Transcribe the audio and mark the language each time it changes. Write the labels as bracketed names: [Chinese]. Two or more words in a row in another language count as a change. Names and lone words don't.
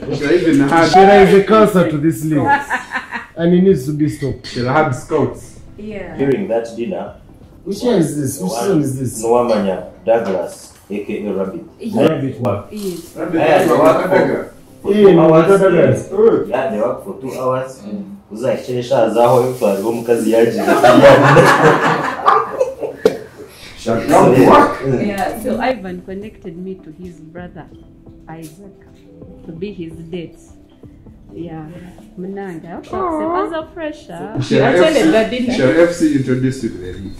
[English] Scherrie is a cancer to this league, and it needs to be stopped. She'll have scouts. Yeah. During that dinner, Which one is this? Which one is this? Nwamanya Douglas, aka Rabbit. Rabbit. Yes. Yeah, they work for 2 hours. Yeah, they work for 2 hours. Uzakesha zaho yitwariho mukazi yaje. Yeah, so Ivan connected me to his brother Isaac to be his date. Yeah, Mnanga. As a fresher, Scherrie FC introduced you to the league.